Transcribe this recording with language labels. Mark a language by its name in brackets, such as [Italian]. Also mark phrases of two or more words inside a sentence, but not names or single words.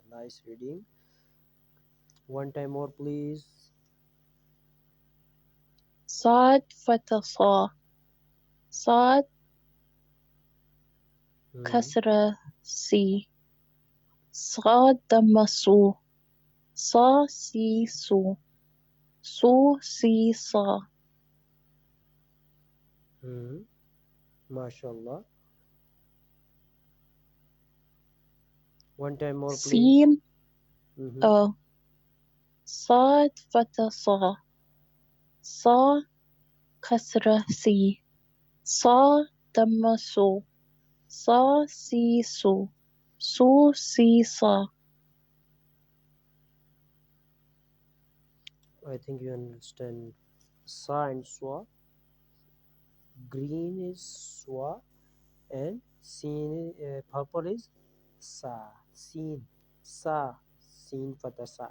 [English] Nice reading. One time more, please. [Arabic] صاد فتى صا صاد كسرة سي صاد ضم صو صَ صِ صُ. صُ صِ صَ. [English] MashaAllah. One time more, please. [Arabic] سين. صاد فتحة صَ. صَ كسرة صِ. صَ ضمة صُ. صَ صِ صُ. صُ صِ صَ. [English] I think you understand. Sa and swa. Green is swa and seen purple is sa. [Arabic] سين. سَ. سين فتحة سَ.